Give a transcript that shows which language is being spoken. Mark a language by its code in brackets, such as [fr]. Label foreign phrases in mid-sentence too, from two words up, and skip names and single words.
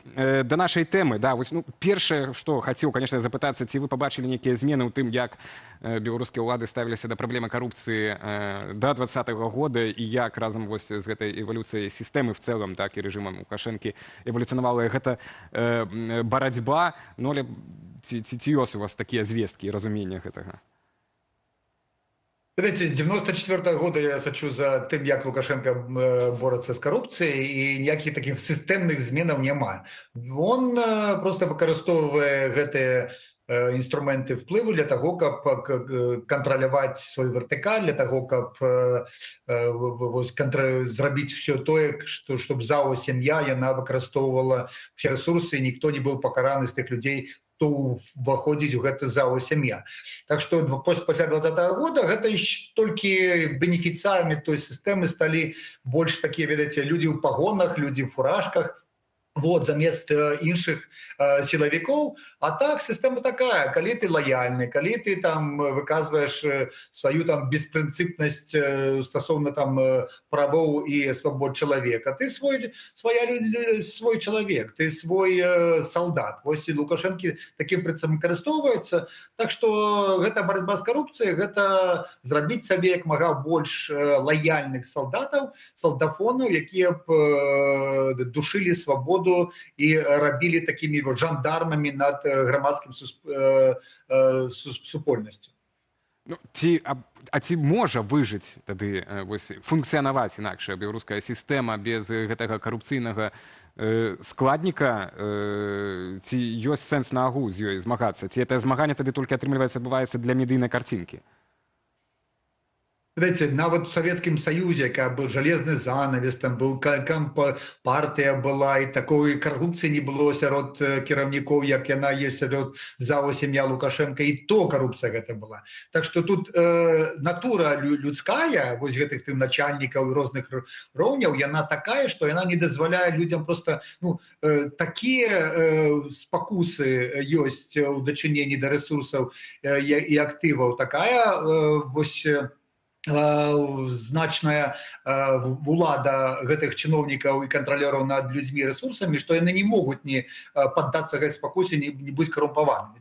[be] Да нашай тэмы, да, вось, ну, першае, што хацеў, конечно, запытацца, ці вы пабачылі нейкія змены ў тым, як беларускія ўлады ставіліся да праблемы карупцыі да 2020 года і як разам вось з гэтай эвалюцыяй сістэмы в цэлым, так, і рэжымам Лукашэнкі эвалюцыянавала гэта барацьба, ну, але ці ёсць у вас такія звесткі і разуменне гэтага? [ru] Знаете, с 94 года я сочу за тем, как Лукашенко борется с коррупцией, и никаких таких системных [be] зменаў нема. [ru] Он просто [be] выкарыстоўвае гэтыя [ru] инструменты вплыву для того, каб контролировать свой вертикаль, для того, [be] каб зрабіць [ru] все тое, чтобы ЗАО «Сям'я» [be] яна выкарыстоўвала [ru] все ресурсы, и никто не был покараны з тых людей, то [be] выходзіць у гэта [ru] ЗАО «Сям'я». Так что [be] пасля 2020 года гэта толькі бенефіцыарамі той сістэмы сталі больш такія, ведаеце, людзі ў пагонах, людзі ў фуражках, вот, замест іншых силовиков. [ru] А так, система такая, коли ты лояльный, коли ты там выказываешь свою там беспринципность стосовно там правов и свобод человека, ты свой человек, ты свой солдат. [be] Вось Лукашенко таким прынцыпам карыстовваецца. [ru] Так что гэта борьба с коррупцией, [be] гэта зрабіць сабе як мага больш лояльных солдатов, солдафонов, якія б [ru] душили свободу [be] и рабілі [ru] такими вот жандармами над громадским [be] супольнасцю. Ну, ці можа выжыць тады функцыянаваць інакшая беларуская сістэма без гэтага карупцыйнага складніка, ці ёсць сэнс на агул з ёй змагацца, ці это змаганне тады толькі атрымліваецца адбываецца для медыйнай карцінкі? [ru] Знаете, нават в Советском Союзе, как был железный занавес, там был партия была, и такой коррупции не было [be] сярод кіраўнікоў, як яна есть сярод [ru] ЗАО «Сям'я» Лукашенко, и то коррупция гэта была. Так что тут натура людская, [be] вось гэтых начальников розных роўняў, яна такая, что яна не дазваляе людям просто, ну, такие спакусы ёсць у дачыненні да ресурсаў и актываў, такая вось значная улада гэтых чыноўнікаў і кантралёраў над людзьмі і рэсурсамі, што яны не могуць не паддацца гэтай спакусе, не быць карумпаванымі.